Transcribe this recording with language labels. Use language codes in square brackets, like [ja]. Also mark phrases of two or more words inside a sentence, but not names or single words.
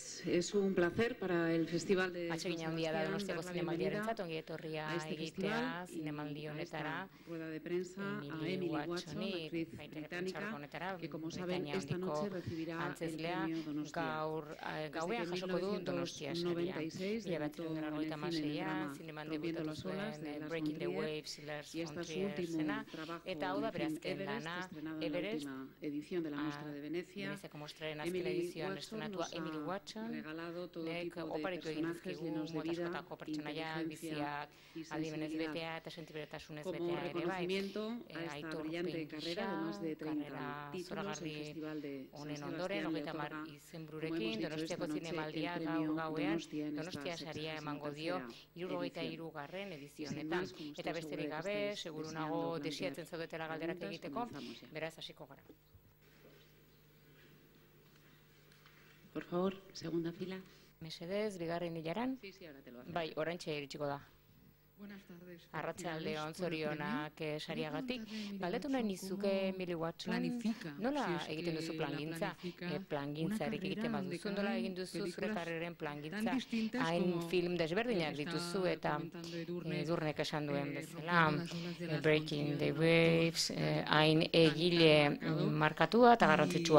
[es] es un placer para el Festival de [eu] Atsegina handia da Donostiako zinemaldiarentzat, ongi etorria egitea zinemaldi honetara, [es] rueda de prensa a Emily Watson, actriz británica, que como saben esta noche recibirá el premio Donostia. [eu] Gauean jasoko du Donostia saria. [es] 1996 debutó en el cine en el drama Rompiendo las olas de Lars von Trier, y esta es su último trabajo en el film Everest, estrenado en la última edición de la Muestra de Venecia. Emily Watson nos ha regalado todo tipo de personajes llenos de vida, inteligencia y sensibilidad. Como reconocimiento a esta brillante carrera de más de 30 títulos, el Festival de San Sebastián le otorga, como hemos dicho esta noche, el premio Donostia [eu] saria emango dio 63. edizionetan. Eta besterik gabe, seguru nago desiatzen zaudetela galderak egiteko, beraz hasiko gara. [es] Por favor, segunda fila. [eu] Mesedez, bigarren hilaran. [es] Sí, ahora te lo hago. [eu] Bai, oraintxe iritsiko da. Arratsalde on, zorionak sariagatik. Galdetu nahi nizuke, Emily Watson, nola egiten duzu plangintza? Plangintzarik egiten baduzu, nola egin duzu zure karreren plangintza? Hain film desberdinak dituzu eta Edurnek esan duen bezala, Breaking the Waves, hain egile markatua eta garrantzitsua.